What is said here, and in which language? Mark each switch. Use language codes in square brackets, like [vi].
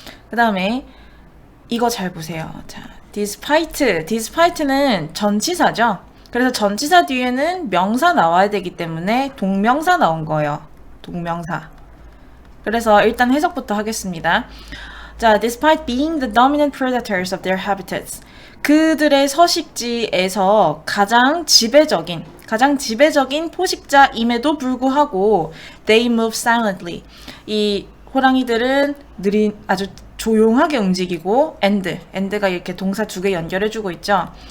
[ko] 그 다음에 이거 잘 보세요. 자, despite는 전치사죠. 그래서 전치사 뒤에는 명사 나와야 되기 때문에 동명사 나온 거예요. 동명사. 그래서 일단 해석부터 하겠습니다. [en] 자, despite being the dominant predators of their habitats. [ko] 그들의 서식지에서 가장 지배적인 포식자임에도 불구하고 [en] they move silently. [ko] 이 호랑이들은 아주 조용하게 움직이고 end가 이렇게 동사 두 개 연결해주고 있죠.